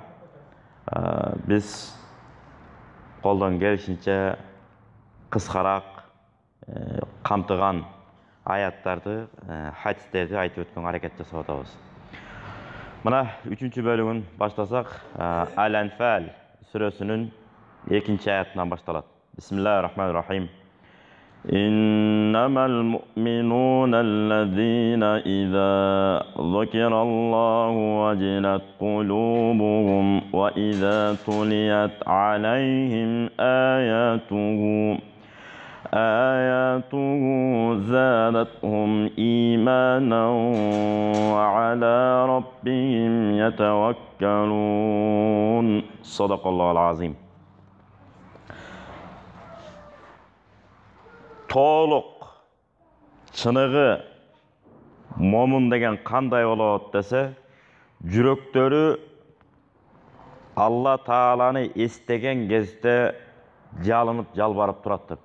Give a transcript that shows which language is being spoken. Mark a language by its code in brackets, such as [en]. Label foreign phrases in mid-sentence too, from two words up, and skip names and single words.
[ky] Биз колдон келишинче кыскараак камтыган аяттарды, хадистерди айтып өткөнгө аракет жасап атабыз. Мына 3-чү бөлүгүн баштасак, Ал-Анфал сүрөсүнүн 2-нчи аятынан башталат. [ar] بسم الله الرحمن الرحيم. إنما المؤمنون الذين إذا ذكر الله وجلت قلوبهم وإذا تليت عليهم آياته زادتهم إيمانا وعلى ربهم يتوكلون صدق الله العظيم. [ky] Толук чыныгы момун деген кандай болот десе, жүрөктөрү Алла Тааланы эстеген кезде жалынып, жалбарып турат дептир.